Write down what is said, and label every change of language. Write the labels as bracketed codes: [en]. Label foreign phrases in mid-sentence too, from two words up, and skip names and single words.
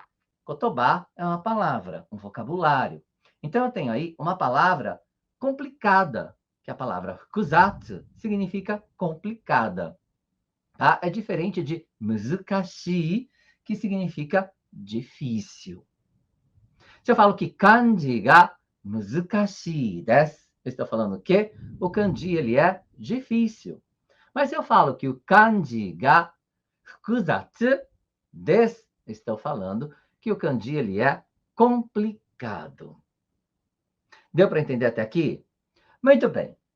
[pt] Kotoba é uma palavra, um vocabulário. Então, eu tenho aí uma palavra complicada, que a palavra fukuzatsu significa complicada. Tá? É diferente de muzukashi, que significa difícil. Se eu falo que [ja] 漢字が難しいです, [pt] eu estou falando que o kanji ele é difícil. Mas se eu falo que o [ja] 漢字が複雑です, [pt] estou falando que o kanji ele é complicado. Deu para entender até aqui? Muito bem.